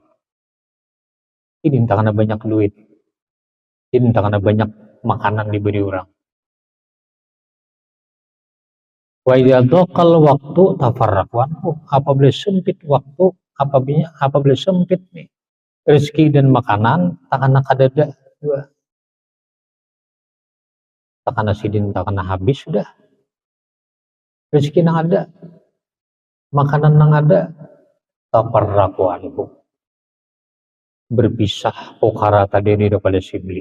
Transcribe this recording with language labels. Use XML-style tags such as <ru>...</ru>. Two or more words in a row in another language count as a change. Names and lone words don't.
<bjn>Ini karena banyak duit, ini karena banyak makanan diberi orang.</bjn> <ar>وإذا ضاق الوقت تفرقوا عنه,</ar> <bjn>apabila sempit waktu, apabila sempit nih rezeki dan makanan, takana kadada dua. Takana sidin, takana habis sudah. Rezeki nang ada, makanan nang ada,</bjn> <ar>تفرقوا عنه.</ar> <bjn>Berpisah fuqara tadi daripada Shibli.</bjn>